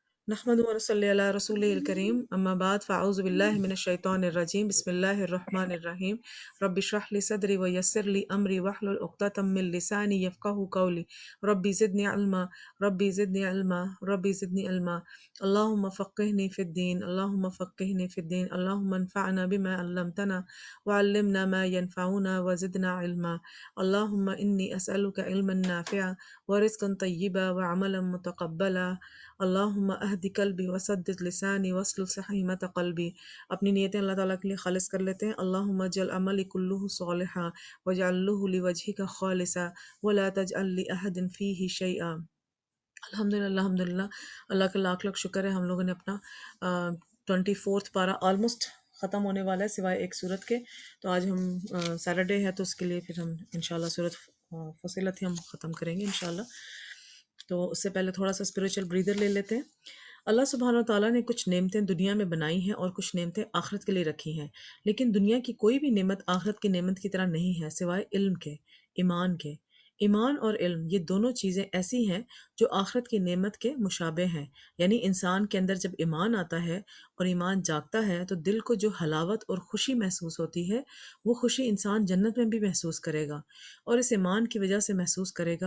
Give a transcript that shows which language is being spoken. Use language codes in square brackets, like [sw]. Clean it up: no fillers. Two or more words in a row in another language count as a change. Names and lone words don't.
[ar] نحمده ونصلي على رسوله الكريم أما بعد فأعوذ بالله من الشيطان الرجيم بسم الله الرحمن الرحيم رب اشرح لي صدري ويسر لي أمري واحلل عقدة من لساني يفقهوا قولي رب زدني علما رب زدني علما رب زدني علما اللهم فقهني في الدين اللهم فقهني في الدين اللهم انفعنا بما علمتنا وعلمنا ما ينفعنا وزدنا علما اللهم إني أسألك علما نافعا ورزقا طيبا وعملا متقبلا اللهم اهد قلبي وسدد لساني واسلل سخيمة قلبي. [ur] اپنی نیتیں اللہ تعالیٰ کے لیے خالص کر لیتے ہیں. [ar] اللهم اجعل عملي كله صالحا واجعله لوجهك خالصا ولا تجعل لأحد فيه شيئا. الحمد لله الحمد لله, [ur] اللہ کا لاکھ لاکھ شکر ہے. ہم لوگوں نے اپنا 24th پارہ آلموسٹ ختم ہونے والا ہے سوائے ایک سورت کے. تو آج ہم سیٹرڈے ہے تو اس کے لیے پھر ہم ان شاء اللہ سورت فصلت ہی ہم ختم کریں گے ان شاء اللہ. تو اس سے پہلے تھوڑا سا [en] spiritual breather [ur] لے لیتے ہیں. اللہ [ar] سبحانه وتعالى [ur] نے کچھ نعمتیں دنیا میں بنائی ہیں اور کچھ نعمتیں آخرت کے لیے رکھی ہیں، لیکن دنیا کی کوئی بھی نعمت آخرت کی نعمت کی طرح نہیں ہے سوائے علم کے، ایمان کے. ایمان اور علم یہ دونوں چیزیں ایسی ہیں جو آخرت کی نعمت کے مشابہ ہیں. یعنی انسان کے اندر جب ایمان آتا ہے اور ایمان جاگتا ہے تو دل کو جو حلاوت اور خوشی محسوس ہوتی ہے، وہ خوشی انسان جنت میں بھی محسوس کرے گا اور اس ایمان کی وجہ سے محسوس کرے گا.